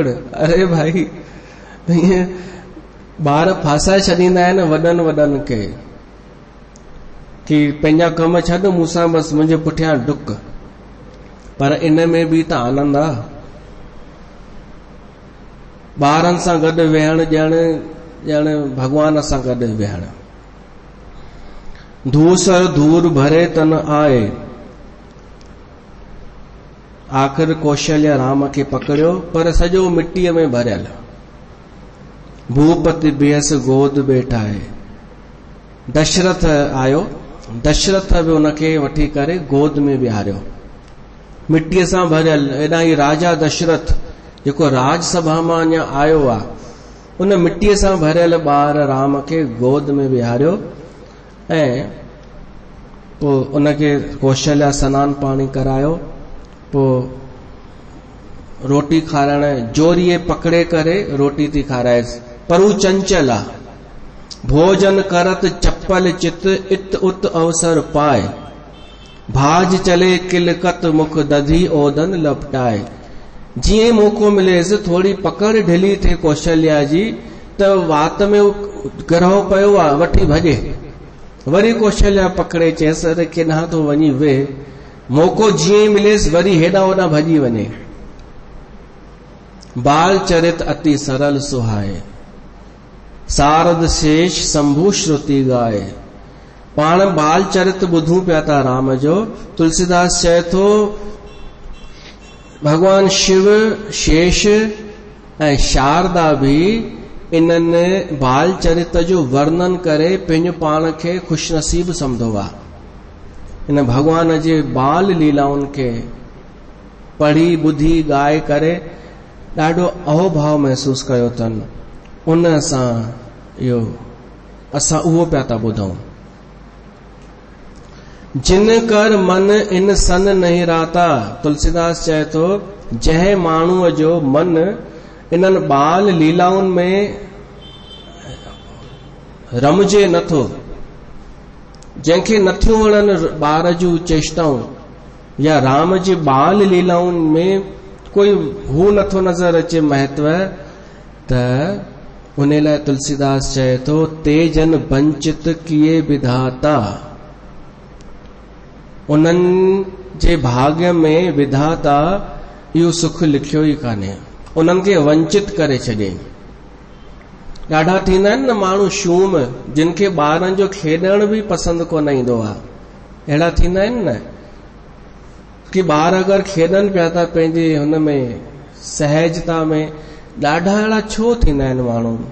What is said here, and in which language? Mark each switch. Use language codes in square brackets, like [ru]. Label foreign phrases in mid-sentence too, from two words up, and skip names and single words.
[sd] अरे भाई, हीअं ॿार फासाए छॾींदा आहिनि वॾनि वॾनि खे कि पंहिंजा कम छॾ मूंसां, बसि मुंहिंजे पुठियां डुक। पर इन में बि त आनंद आहे, ॿारनि सां गॾु वेहण ॼण भगवान सां गॾु वेहण। [awa] धूसर धूर भरे तन आए, [sd] आख़िर कौशल्या राम खे पकड़ियो पर सॼो मिटीअ में भरियल। [awa] भूपति बिहस गोद बेठाए, [sd] दशरथ आयो, दशरथ बि उनखे वठी करे गोद में विहारियो, मिटीअ सां भरियल। एॾा ई राजा दशरथ जेको राजसभा मां अञा आयो आहे, उन मिटीअ सां भरियल ॿार राम खे गोद में विहारियो ऐं पोइ उनखे कौशल्या सनानु पाणी करायो। पोइ रोटी खाराइण जोरीअ पकड़े करे रोटी थी खाराएसि, पर हू चंचल आहे। [awa] भोजन करत चप्पल चित इत उत अवसर पाए, भाज चले किलकत मुख दधी ओदन लपटाए। [sd] जीअं मौक़ो मिलेसि थोड़ी पकड़ ढिली थे कौशल्या जी त वात में ग्रह पियो आहे, वठी भॼे। वरी कौशल्या पकड़े चएसि अरे केॾांहुं थो वञी वेह, मौक़ो जीअं मिलेसि वरी हेॾां होॾां भॼी वञे। [awa] बाल चरित अति सरल सुहाए, सारद शेष शंभु श्रुति गाए। [sd] पाण बाल चरित ॿुधूं पिया था राम जो। तुलसीदास चए थो भगवान शिव, शेष ऐं शारदा भी इन्हनि बाल चरित जो वर्णन करे पंहिंजो पाण खे खुशनसीब समझो आहे। इन भगवान जे बाल लीलाउनि खे पढ़ी ॿुधी ॻाए करे ॾाढो अहोभाव महसूस कयो अथनि। उन सां इहो असां उहो पिया था ॿुधूं। [awa] जिन कर मन इन सन नहीं राता, [sd] तुलसीदास चए थो जंहिं माण्हूअ जो मन इन्हनि बाल लीलाउनि में रमजे नथो, जंहिंखे नथियूं वणनि ॿार जूं चेष्टाऊं या राम जी बाल लीलाउनि में कोई हू नथो नज़र अचे महत्व, त उन लाइ तुलसीदास चए थो [awa] ते जन वंचित किए विधाता, [sd] उन्हनि जे भाग्य में विधाता इहो सुख लिखियो ई कान्हे, उन्हनि खे वंचित करे छॾियईं। ॾाढा थींदा आहिनि न माण्हू शूम, जिन खे ॿारनि जो खेॾण बि पसंदि कोन ईंदो आहे, अहिड़ा थींदा आहिनि न कि ॿार अगरि खेॾनि पिया था पंहिंजे हुन में सहजता में, ॾाढा अहिड़ा छो थींदा आहिनि माण्हू,